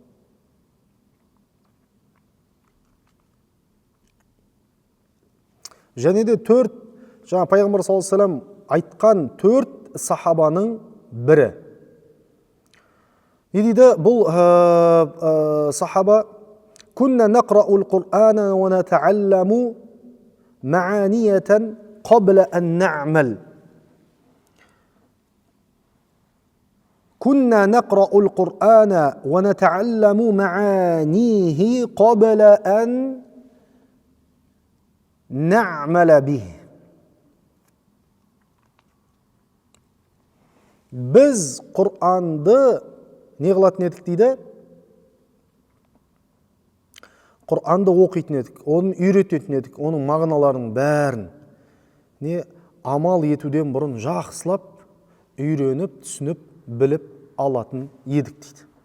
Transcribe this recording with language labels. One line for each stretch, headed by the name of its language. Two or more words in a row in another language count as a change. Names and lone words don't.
Kazakh: Және де 4, жаңа пайғамбар
Arabic: صلى الله عليه وسلم
Kazakh: айтқан 4 сахабаның бірі. Не дейді? Бұл сахаба
Arabic: «كنا نقرأ القرآن ونتعلم معانيه قبل أن نعمل». كنا نقرأ القرآن ونتعلم معانيه قبل أن نعمل به.
Kazakh: Біз Құранды не қылатын едік дейді? Құранды оқитын едік, оны үйрететін едік, оның мағыналарының бәрін не амал етуден бұрын жақсылап, үйреніп, түсініп, біліп алатын едік дейді.